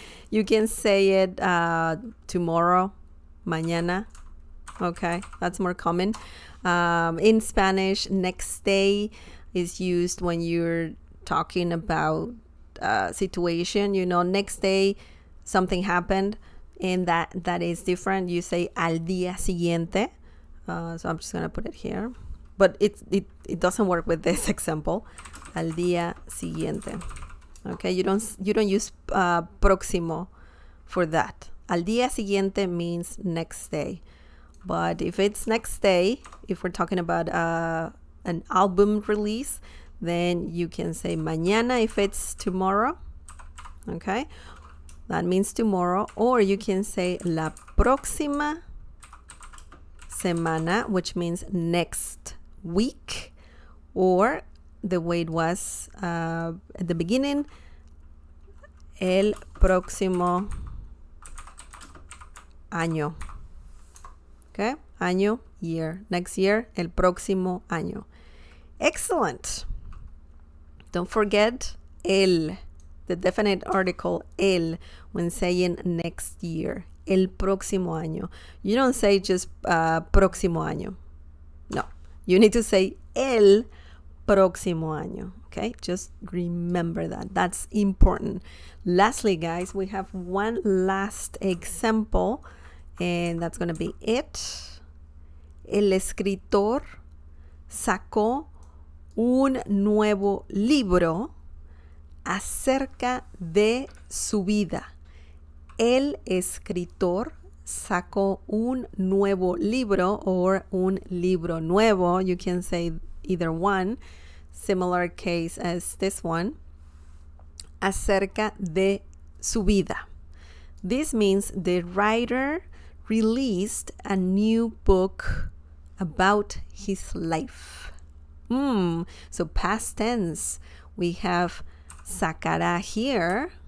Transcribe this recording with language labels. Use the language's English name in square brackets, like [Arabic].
[English] You can say it tomorrow, mañana. Okay, that's more common. In Spanish, next day is used when you're talking about situation. You know, next day something happened, and that is different. You say [Spanish] al día siguiente. [English] So I'm just gonna put it here, but it doesn't work with this example. [Spanish] Al día siguiente. [English] Okay, you don't use próximo for that. [Spanish] Al día siguiente [English] means next day. But if it's next day, if we're talking about an album release, then you can say mañana if it's tomorrow. Okay, that means tomorrow. Or you can say [Spanish] la próxima semana, [English] which means next week. Or the way it was at the beginning, [Spanish] el próximo año. [English] Okay, año, year. Next year, [Spanish] el próximo año. [English] Excellent. Don't forget el, the definite article el when saying next year. [Spanish] El próximo año. [English] You don't say just [Spanish] próximo año. [English] No, you need to say [Spanish] el próximo año. [English] Okay, just remember that. That's important. Lastly, guys, we have one last example, and that's going to be it. [Spanish] El escritor sacó un nuevo libro acerca de su vida. El escritor sacó un nuevo libro or un libro nuevo. [English] You can say either one. Similar case as this one. [Spanish] Acerca de su vida. [English] This means the writer released a new book about his life. So past tense. We have sacará here.